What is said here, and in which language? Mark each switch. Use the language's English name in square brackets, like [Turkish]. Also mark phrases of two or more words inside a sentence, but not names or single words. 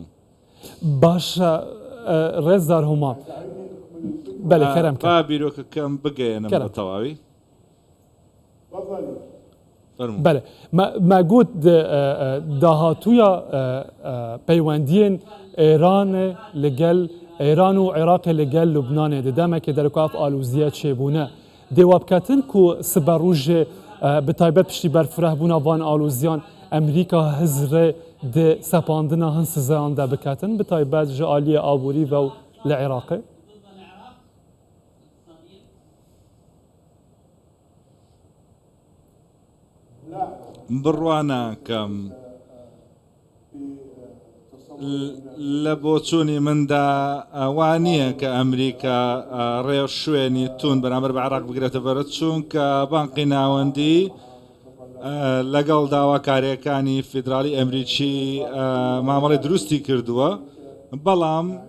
[Central Kurdish] باشە ڕێزدار هەما بەڵێ کەرەم با بیرۆکەکەم بگەێنم بە تەواوی [Kurdish] بله ما گوت داهاتویا پیوندین ایران لگل ایران و عراق لگل لبنان دمه که در کاف آلوزیه چبونه دوابکتن کو سبروج به تایبت پشتی برفره بونا وان آلوزیان امریکا هزره ده سپاندنا هن سزان ده بکتن به تایبت جالی آبوری و لعراقه [Central Kurdish] بڕواناکەم لە بۆچوونی مندا وانییە کە ئەمریکا ڕێو شوێنی تون بەرامبەر بە عێراق بگرێتە بەرە چونکە بانقی ناوەندی لەگەڵ داواکاریەکانی فیدرالی ئەمریکی مامەڵی دروستی کردووە بەڵام